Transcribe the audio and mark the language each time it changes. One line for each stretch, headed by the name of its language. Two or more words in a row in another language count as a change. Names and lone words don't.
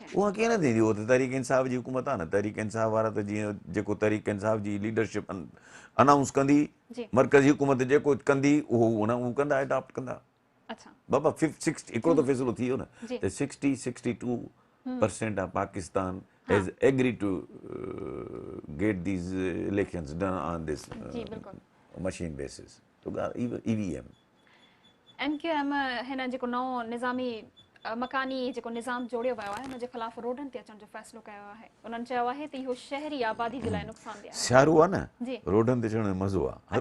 Sindhi: उहा कीअं न थींदी, उहो त तहरीक इंसाफ़ जी हुकूमत आहे न। तहरीक इंसाफ़ वारा त जीअं जेको तहरीक इंसाफ़ जी लीडरशिप अनाउंस कंदी, जी मर्कज़ी हुकूमत जेको कंदी उहो कंदा, एडॉप्ट कंदा। अच्छा बाबा 60 हिकिड़ो त फ़ैसिलो थी वियो न जी
English: त 62% of Pakistan has agree to get these elections done on this
Sindhi: जी बिल्कुलु।
English: machine basis.
Sindhi: तो ॻाल्हि EVM MQM हिन जेको नओं निज़ामी मकानी जेको निज़ाम जोड़ियो वियो आहे हुनजे ख़िलाफ़ रोडनि ते अचण जो फ़ैसिलो कयो आहे। उन्हनि चयो आहे त इहो शहरी आबादी जे लाइ नुक़सानदेह आहे। सियारो आहे न, जी रोडनि ते चढ़ण में मज़ो आहे, हर